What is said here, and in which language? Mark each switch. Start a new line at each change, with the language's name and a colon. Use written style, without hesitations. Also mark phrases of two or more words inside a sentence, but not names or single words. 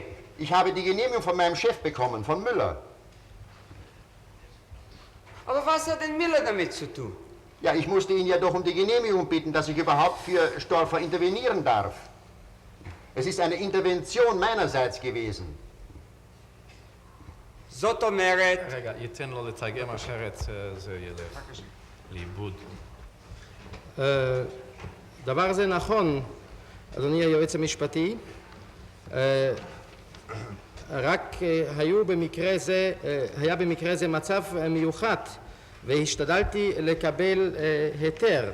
German: Ich habe die Genehmigung von meinem Chef bekommen, von Müller. Aber was hat denn Müller damit zu tun? Ja, ich musste ihn ja doch um die Genehmigung bitten, dass ich überhaupt für Storfer intervenieren darf. Es ist eine Intervention meinerseits gewesen.
Hebrew: זאת אומרת... רגע, ייתן לו לתרגם אחרת זה ילך לאיבוד. דבר זה נכון, אדוני היועץ המשפטי, רק היה במקרה זה מצב מיוחד והשתדלתי לקבל היתר.